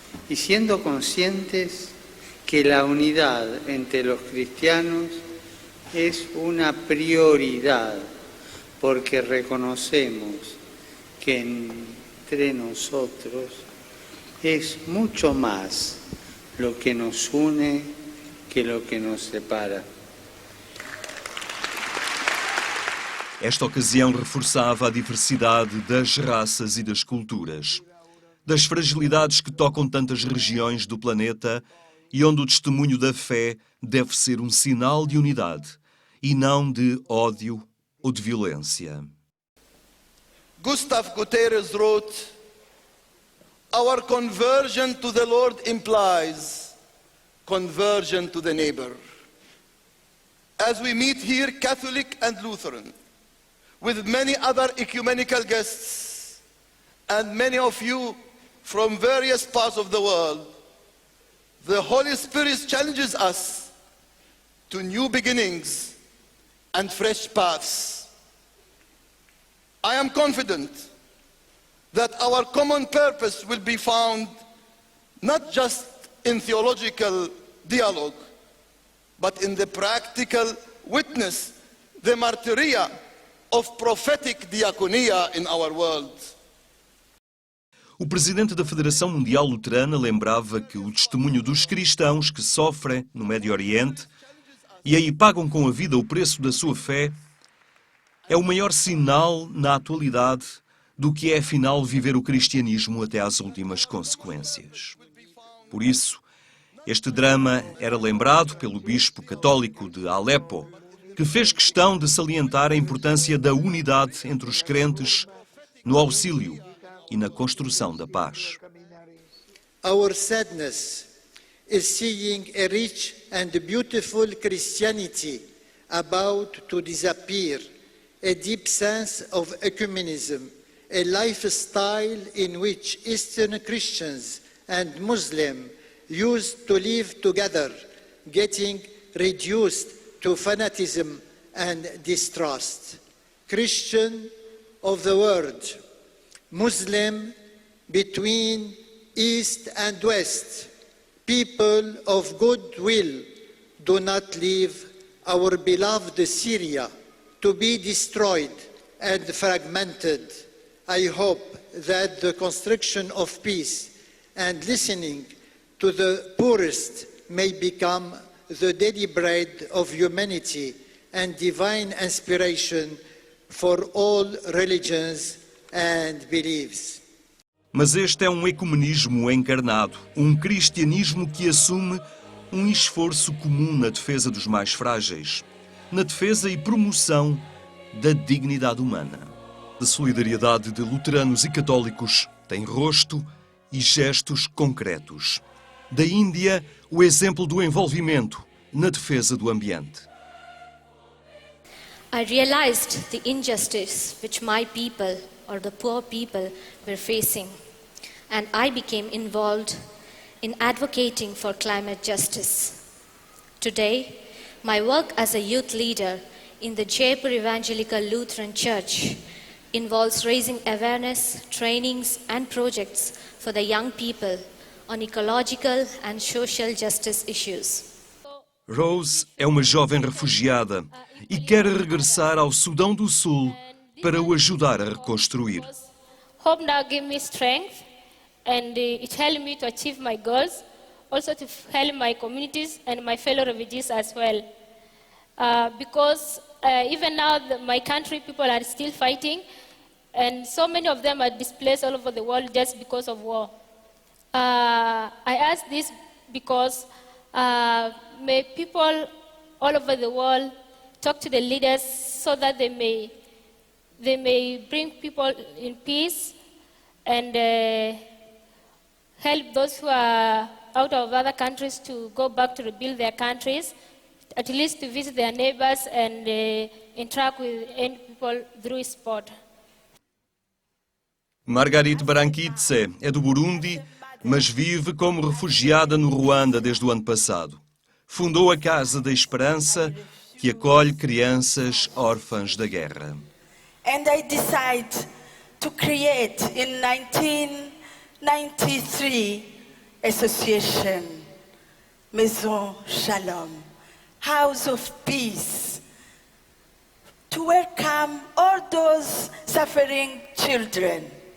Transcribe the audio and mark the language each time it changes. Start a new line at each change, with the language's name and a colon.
Spanish: y siendo conscientes que la unidad entre los cristianos es una prioridad porque reconocemos que entre nosotros es mucho más lo que nos une que lo que nos separa.
Portuguese: Esta ocasião reforçava a diversidade das raças e das culturas, das fragilidades que tocam tantas regiões do planeta e onde o testemunho da fé deve ser um sinal de unidade e não de ódio ou de violência.
English: Gustav Guterres wrote, "Our conversion to the Lord implies conversion to the neighbor." As we meet here, Catholic and Lutheran, with many other ecumenical guests, and many of you from various parts of the world, the Holy Spirit challenges us to new beginnings and fresh paths. I am confident that our common purpose will be found not just in theological dialogue, but in the practical witness, the martyria of prophetic diaconia in our world.
Portuguese: O presidente da Federação Mundial Luterana lembrava que o testemunho dos cristãos que sofrem no Médio Oriente e aí pagam com a vida o preço da sua fé é o maior sinal na atualidade do que é afinal viver o cristianismo até às últimas consequências. Por isso, este drama era lembrado pelo bispo católico de Alepo, que fez questão de salientar a importância da unidade entre os crentes no auxílio e na construção da paz.
English: Our sadness is seeing a rich and beautiful Christianity about to disappear, a deep sense of ecumenism, a lifestyle in which Eastern Christians and Muslims used to live together, getting reduced to fanatism and distrust. Christian of the world, Muslim between East and West, people of goodwill, do not leave our beloved Syria to be destroyed and fragmented. I hope that the construction of peace and listening to the poorest may become the daily bread of humanity and divine inspiration for all religions and beliefs.
Portuguese: Mas este é um ecumenismo encarnado, um cristianismo que assume um esforço comum na defesa dos mais frágeis, na defesa e promoção da dignidade humana. A solidariedade de luteranos e católicos tem rosto e gestos concretos. Da Índia, o exemplo do envolvimento na defesa do ambiente.
English: I realized the injustice which my people or the poor people were facing, and I became involved in advocating for climate justice. Today, my work as a youth leader in the Jaipur Evangelical Lutheran Church involves raising awareness, trainings and projects for the young people on ecological and social justice issues.
Portuguese: Rose é uma jovem refugiada e quer regressar ao Sudão do Sul para o ajudar a reconstruir.
English: Hope now gave me strength and it helped me to achieve my goals, also to help my communities and my fellow refugees as well. Because even now my country people are still fighting and so many of them are displaced all over the world just because of war. I ask this because may people all over the world talk to the leaders so that they may bring people in peace and help those who are out of other countries to go back to rebuild their countries, at least to visit their neighbors and interact with people through sport.
Portuguese: Margarit Barankitse é do Burundi, mas vive como refugiada no Ruanda desde o ano passado. Fundou a Casa da Esperança, que acolhe crianças órfãs da guerra.
English: And I decided to create in 1993 association Maison Shalom, House of Peace, to welcome all those suffering children.